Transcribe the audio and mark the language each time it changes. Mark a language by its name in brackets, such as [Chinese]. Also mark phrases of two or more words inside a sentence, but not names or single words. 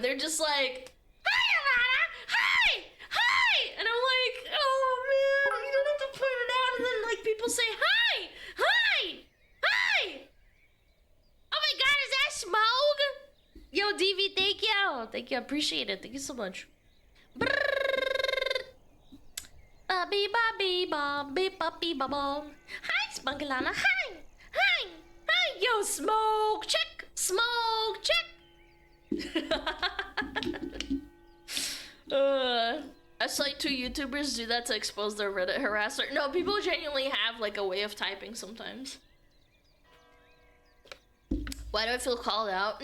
[English] They're just like, hi Alana! Hi! Hi! And I'm like, oh man, you don't have to point it out. And then like people say, hi! Hi! Hi! Oh my god, is that Smug? Thank you. I appreciate it. Thank you so much. Hi, SmugAlana. Hi. Hi. Hi. Yo, smoke check. Smoke check. I saw 2 YouTubers do that to expose their Reddit harasser. No, people genuinely have like a way of typing sometimes. Why do I feel called out?